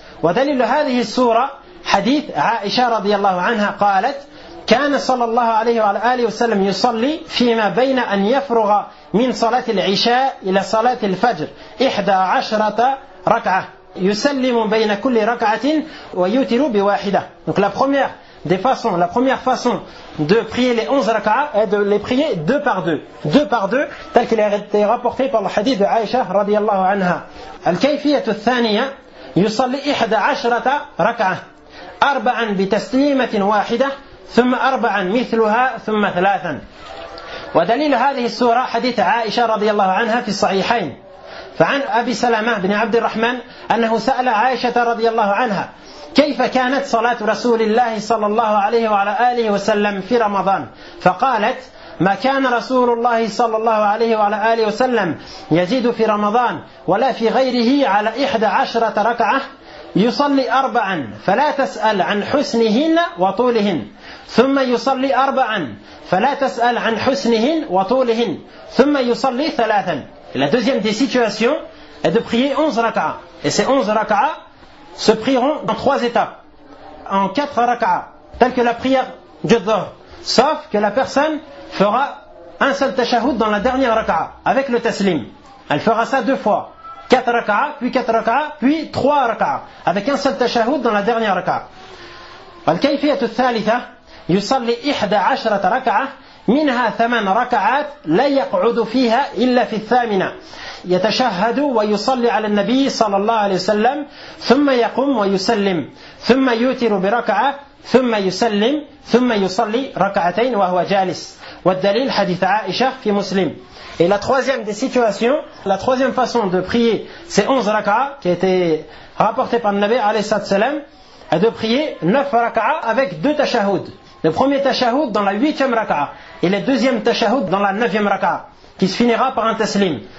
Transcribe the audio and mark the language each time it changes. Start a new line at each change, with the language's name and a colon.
Arabic: ودليل هذه السوره حديث عائشة رضي الله عنها قالت كان صلى الله عليه وعلى آله وسلم يصلي فيما بين أن يفرغ من صلاة العشاء إلى صلاة الفجر 11 ركعة يسلم بين كل ركعة ويوتر بواحدة.
French: Donc la première des façons, la première façon de prier les 11 raka'a est de les prier deux par deux. Deux par deux, tel qu'il a été rapporté par le hadith de Aïcha رضي الله عنها.
Arabic: الكيفية الثانية, يصلي 11 ركعة أربعا بتسليمة واحدة ثم أربعا مثلها ثم ثلاثا. ودليل هذه السورة حديث عائشة رضي الله عنها في الصحيحين. فعن أبي سلمة بن عبد الرحمن أنه سأل عائشة رضي الله عنها كيف كانت صلاة رسول الله صلى الله عليه وعلى آله وسلم في رمضان, فقالت ما كان رسول الله صلى الله عليه وعلى آله وسلم يزيد في رمضان ولا في غيره على 11 ركعة يصلي أربعا فلا تسأل عن حسنهن وطولهن ثم يصلي أربعا فلا تسأل عن حسنهن وطولهن ثم يصلي ثلاثا.
French: La deuxième des situations est de prier 11 rak'a. Et ces 11 rak'a se prieront en 3 étapes. En 4 rak'a, telle que la prière du dhuhr. Sauf que la personne fera un seul tashahhud dans la dernière rak'a, avec le taslim. Elle fera ça deux fois. 4 rak'a, puis 4 rak'a, puis 3 rak'a. Avec un seul tashahhud dans la dernière rak'a.
Arabic: Al-kayfiyat al-thalitha, yusalli 11 rak'a. منها ثمان ركعات لا يقعد فيها إلا في الثامنة يتشهد ويصلي على النبي صلى الله عليه وسلم ثم يقوم ويسلم ثم يوتر بركعة ثم يسلم ثم يصلي ركعتين وهو جالس والدليل حديث عائشة في مسلم.
French: Et la troisième des situations, la troisième façon de prier ces 11 rak'ah qui était rapportée par le Nabi عليه السلام est de prier 9 rak'ah avec 2 tashahhud. Le premier tashahhud dans la 8e rak'a et le deuxième tashahhud dans la 9e rak'a qui se finira par un taslim.